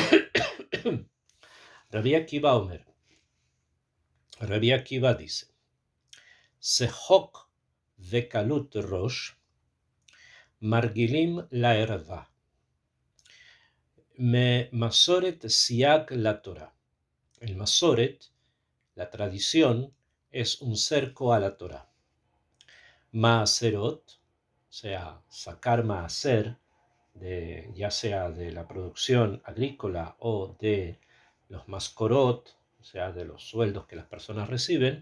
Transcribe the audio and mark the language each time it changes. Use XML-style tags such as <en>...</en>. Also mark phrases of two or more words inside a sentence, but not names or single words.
<es>Rabbi Akiva Omer, Rabbi Akiva dice,</es> <he>שחוק וקלות ראש מרגילין לערוה. מ מסורת סייג לתורה.</he> <es>El masoret, la tradición, es un cerco a la Torah. Maaserot, o sea, sacar maaser, ya sea de la producción agrícola o de los maskorot, o sea, de los sueldos que las personas reciben.</es>